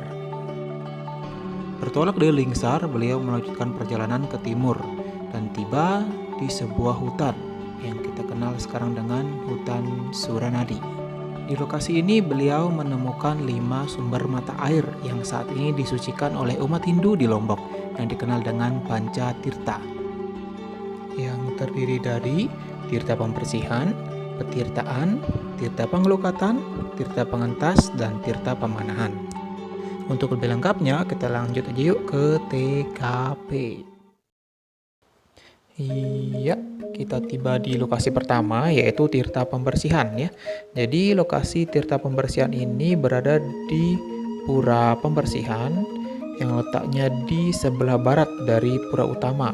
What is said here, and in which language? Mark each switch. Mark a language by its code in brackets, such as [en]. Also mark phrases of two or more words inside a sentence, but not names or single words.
[id] Bertolak dari Lingsar, beliau melanjutkan perjalanan ke timur dan tiba di sebuah hutan yang kita kenal sekarang dengan hutan Suranadi. Di lokasi ini beliau menemukan 5 sumber mata air yang saat ini disucikan oleh umat Hindu di Lombok yang dikenal dengan Panca Tirta, yang terdiri dari tirta pembersihan, petirtaan, tirta pengelukatan, tirta pengentas, dan tirta pemanahan. Untuk lebih lengkapnya kita lanjut aja yuk ke TKP. Iya, kita tiba di lokasi pertama yaitu tirta pembersihan ya. Jadi lokasi tirta pembersihan ini berada di Pura Pembersihan yang letaknya di sebelah barat dari pura utama.